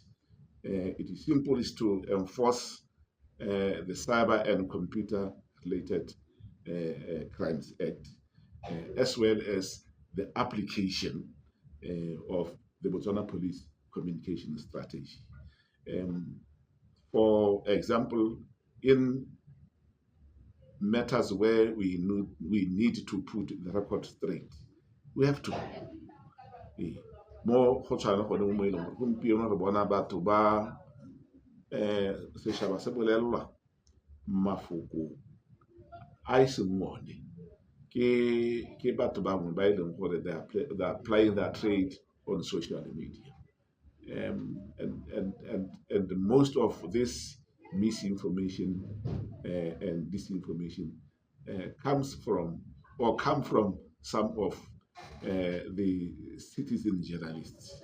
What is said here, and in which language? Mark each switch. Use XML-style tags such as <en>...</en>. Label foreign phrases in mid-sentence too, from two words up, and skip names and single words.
<en>It is simple, is to enforce the Cyber and Computer Related Crimes Act, as well as the application of the Botswana Police Communication Strategy. For example, in matters where we need to put the record straight, we have to.</en> <tn>Mo go tshwana gone mo e leng gore gompieno re bona batho ba setšhaba se bolelelwa mafoko a e seng one ke batho bangwe ba e leng gore</tn> <en>they are applying their trade on social media. And most of this misinformation and disinformation come from some of the citizen journalists.</en>